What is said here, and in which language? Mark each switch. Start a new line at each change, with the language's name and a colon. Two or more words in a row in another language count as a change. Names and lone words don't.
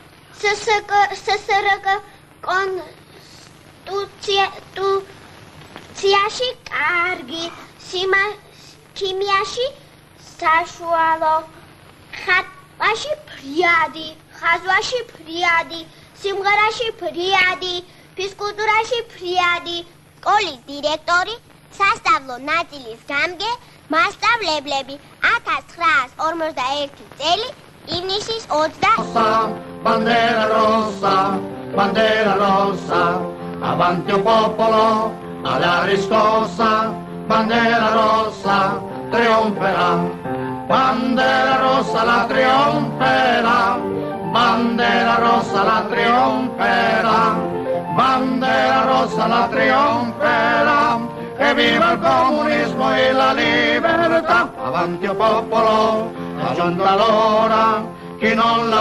Georgian: ssrk კონსტიტუციაში კარგი, ქიმიაში საშუალო, ხატვაში ფრიადი, ხაზვაში ფრიადი, სიმღერაში ფრიადი, ფიზკულტურაში ფრიადი, სკოლის დირექტორი, სასწავლო ნაწილის გამგე, მასწავლებლები 1941 წელი ივნისის 20
Italian: Bandera rossa, avanti un popolo, alla riscossa, bandera rossa, trionferà, bandera rossa la trionferà, bandera rossa la trionferà, bandera rossa la trionferà, e viva il comunismo e la libertà, avanti un popolo, è giunta l'ora, chi non